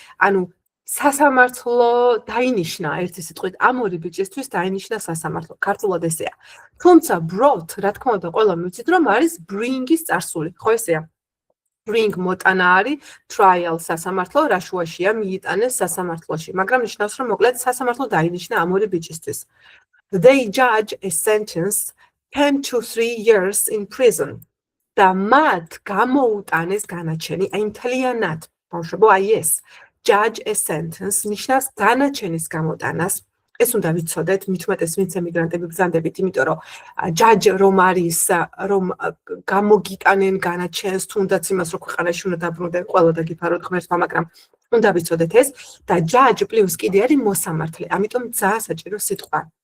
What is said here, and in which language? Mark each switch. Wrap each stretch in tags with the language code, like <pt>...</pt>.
<ka>ანუ სასამართლო დაინიშნა ერთი სიტყვით, ამ ორი ბიჭისთვის დაინიშნა სასამართლო. ქართულად ესეა. თუმცა brought, რა თქმა უნდა, ყველა მივიცით, რომ არის bring-ის წარსული, ხო ესეა? Bring მოტანა არის trial სასამართლო, რა შუაშია მიიტანეს სასამართლოში, მაგრამ ნიშნავს, რომ მოკლედ სასამართლო დაინიშნა ამ ორი ბიჭისთვის.</ka> <en>They judge a sentence 10 to 3 years in prison.</en> <ka>და მათ გამოუტანეს განაჩენი, აი მთლიანად, ბავშვებო, აი ეს</ka> <en>judge a sentence</en> <ka>ნიშნავს განაჩენის გამოტანას. ეს უნდა ვიცოდეთ, მით უმეტეს ვინც ემიგრანტები ბრძანდებით, იმიტომ რომ judge რომ არის, რომ გამოგიტანენ განაჩენს, თუნდაც იმას, რომ ქვეყანაში უნდა დაბრუნდნენ, ყველა დაგიფაროთ ღმერთმა, მაგრამ უნდა ვიცოდეთ ეს და judge პლუს კიდე არის მოსამართლე, ამიტომ ძალიან საჭირო სიტყვა.</ka>